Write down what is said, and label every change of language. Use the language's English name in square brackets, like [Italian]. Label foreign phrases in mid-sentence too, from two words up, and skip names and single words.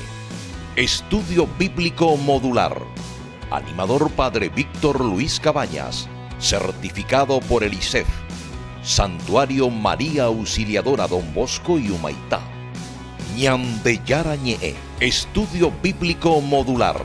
[Spanish] Estudio Bíblico Modular. Animador Padre Víctor Luis Cabañas. Certificado por el ICEF. Santuario María Auxiliadora Don Bosco y Humaitá. ñande yara ñe'e. Estudio Bíblico Modular.